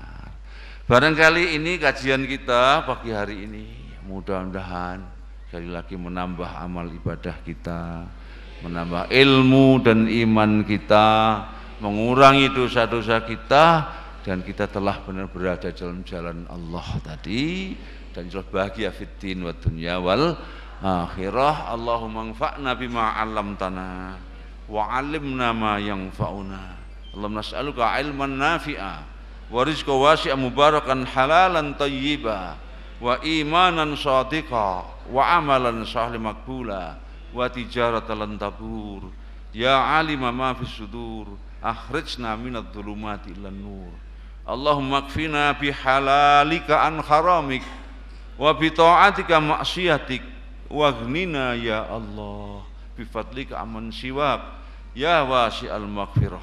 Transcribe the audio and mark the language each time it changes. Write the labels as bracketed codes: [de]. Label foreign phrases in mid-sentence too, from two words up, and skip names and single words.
[id] Barangkali ini kajian kita pagi hari ini, mudah-mudahan sekali lagi menambah amal ibadah kita, menambah ilmu dan iman kita, mengurangi dosa-dosa kita, dan kita telah benar berada dalam jalan Allah tadi, dan [ar] إن شاء الله [id] bahagia [ar] في الدين والدنيا والآخرة. اللهم انفعنا بما علمتنا وعلمنا ما ينفعنا. اللهم نسألك علما نافعا ورزقا واسعا مباركا حلالا طيبا وإيمانا صادقا وعملا صالحا مقبولا وتجارة لن تبور يا عالم ما في الصدور أخرجنا من الظلمات إلى النور. اللهم اكفنا بحلالك عن حرامك وبطاعتك عن معصيتك وأغننا يا الله بفضلك عمن سواك يا واسع المغفرة.